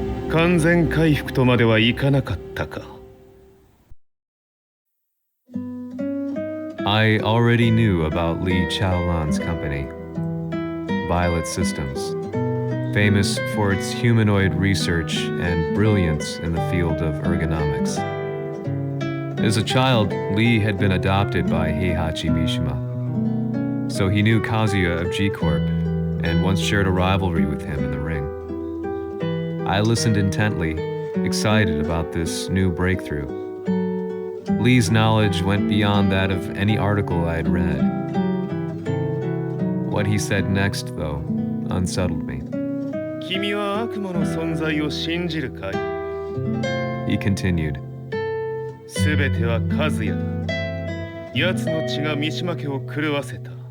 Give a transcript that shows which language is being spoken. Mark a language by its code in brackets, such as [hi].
[ja] 完全回復とまではいかなかったか。 [en] I already knew about Lee Chaolan's company, Violet Systems, famous for its humanoid research and brilliance in the field of ergonomics. As a child, Lee had been adopted by Heihachi Mishima, so he knew Kazuya of G-Corp and once shared a rivalry with him in the ring. I listened intently, excited about this new breakthrough. Lee's knowledge went beyond that of any article I had read. What he said next, though, unsettled me. [ja] 君は悪魔の存在を信じるかい? [en] He continued. [ja] すべては和也だ。奴の血が三島家を狂わせた。